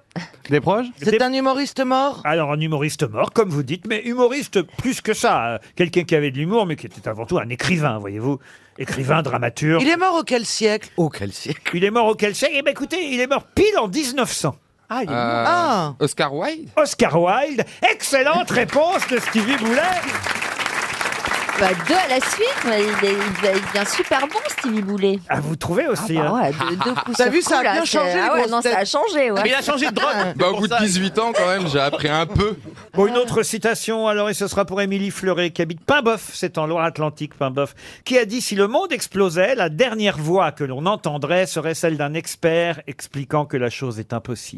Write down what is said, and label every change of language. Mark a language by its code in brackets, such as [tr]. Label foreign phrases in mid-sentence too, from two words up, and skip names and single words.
[fr] Des proches? C'est un humoriste mort? Alors, un humoriste mort, comme vous dites, mais humoriste plus que ça. Quelqu'un qui avait de l'humour, mais qui était avant tout un écrivain, voyez-vous. Écrivain, dramaturge. Il est mort au quel siècle? Oh, quel siècle. Il est mort au quel siècle? Eh bien, écoutez, il est mort pile en 1900. Ah, il est mort. Ah. Oscar Wilde? Oscar Wilde. Excellente réponse de Stevie Boulet. Bah, 2 à la suite, mais il devient super bon, Stevie Boulet. Ah, vous trouvez aussi, Ah bah hein. ouais, deux coups T'as sur vu, ça a coup, là, bien c'est- changé, les Ah ouais, grosses non, ça a têtes. changé, ouais. Mais il a changé de drogue. Bah, au bout de 18 ans, quand même, j'ai appris un peu. Bon, une autre citation, alors, et ce sera pour Émilie Fleuret, qui habite Paimboeuf, c'est en Loire-Atlantique, Paimboeuf, qui a dit « Si le monde explosait, la dernière voix que l'on entendrait serait celle d'un expert expliquant que la chose est impossible.